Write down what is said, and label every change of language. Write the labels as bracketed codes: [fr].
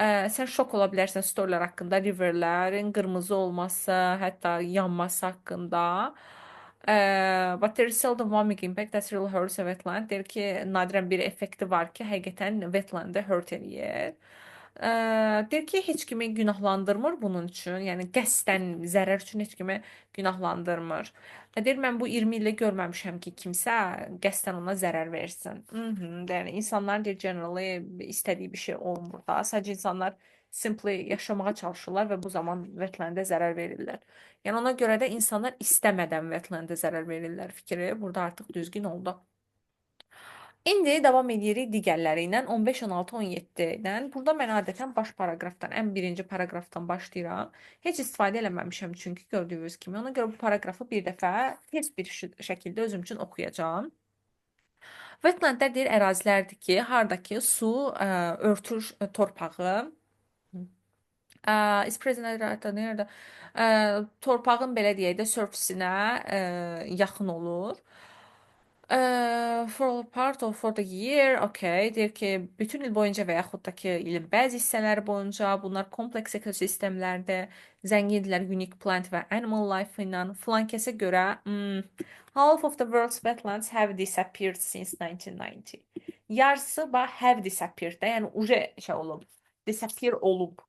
[az] Sən şok ola bilərsən storylər haqqında, riverlərin qırmızı olması, hətta yanması haqqında. [en] But there is seldom one big impact that really hurts a wetland. [az] Deyir ki, nadirən bir effekti var ki, həqiqətən wetland'ı hurt eləyir. Deyir ki, heç kimi günahlandırmır bunun üçün. Yəni qəsdən zərər üçün heç kimi günahlandırmır. Deyir, mən bu 20 ildə görməmişəm ki, kimsə qəsdən ona zərər versin. Yəni insanlar deyir generally istədiyi bir şey olmur da. Sadəcə insanlar simply yaşamağa çalışırlar və bu zaman wetland'ə zərər verirlər. Yəni ona görə də insanlar istəmədən wetland'ə zərər verirlər fikri burada artıq düzgün oldu. İndi davam edirik digərləri ilə 15, 16, 17-dən. Burada mən adətən baş paraqrafdan, ən birinci paraqrafdan başlayıram. Heç istifadə eləməmişəm çünki gördüyünüz kimi. Ona görə bu paraqrafı bir dəfə tez bir şəkildə özüm üçün oxuyacağam. Wetlandlər deyir ərazilərdir ki, hardakı su örtür torpağı. Is present nerede? Torpağın belə deyək də surface-inə yaxın olur. [en] For part of for the year, okay. [az] Deyir ki, bütün il boyunca və yaxud da ki, ilin bəzi hissələri boyunca bunlar kompleks ekosistemlərdə zəngindirlər [en] unique plant [az] və [en] animal life [az] ilə. Filankəsə görə [en] half of the world's wetlands have disappeared since 1990. [az] Yarısı [en] have disappeared [az] də, yəni uje şey olub. Disappear olub.